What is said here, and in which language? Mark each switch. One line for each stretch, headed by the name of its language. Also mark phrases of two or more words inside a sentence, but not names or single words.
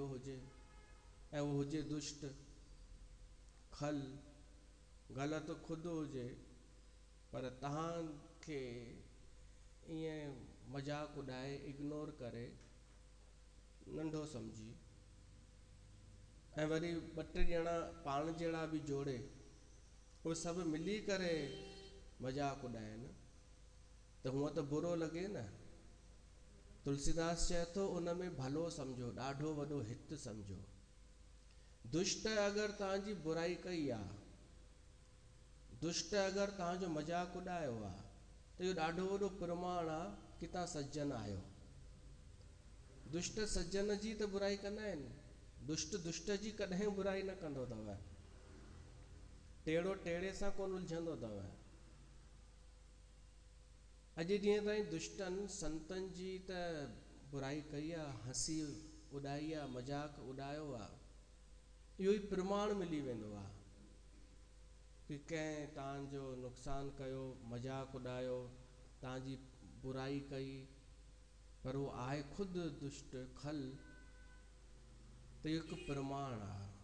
Sindhi: हुजे ऐं उहो हुजे दुष्ट, खल ग़लति ख़ुदि हुजे, पर तव्हांखे ईअं मज़ाक उॾाए इग्नोर करे नंढो सम्झी ऐं वरी ॿ टे ॼणा पाण जहिड़ा बि जोड़े उहे सभु मिली करे मज़ाक उॾाइनि त हूअं त बुरो लॻे न। त तुलसीदास चए थो उन में भलो सम्झो, ॾाढो वॾो हित सम्झो। दुष्ट अगरि तव्हांजी बुराई कई आहे, दुष्ट अगरि तव्हांजो मज़ाक उॾायो आहे, त इहो ॾाढो वॾो प्रमाण आहे कि तव्हां सज्जन आहियो। दुष्ट सज्जन जी त बुराई कंदा आहिनि, दुष्ट दुष्ट जी कॾहिं बुराई न कंदो अथव, टेड़ो टेड़े सां कोन उलझंदो अथव। अॼु ॾींहं ताईं दुष्टनि संतनि जी त बुराई कई आहे, हंसी उॾाई आहे, मज़ाक उॾायो आहे, इहो ई प्रमाण मिली वेंदो आहे कि कंहिं तव्हांजो नुक़सानु कयो, मज़ाक उॾायो, तव्हांजी बुराई कई, पर उहो आहे ख़ुदि दुष्ट खल, त इहो हिकु प्रमाण आहे।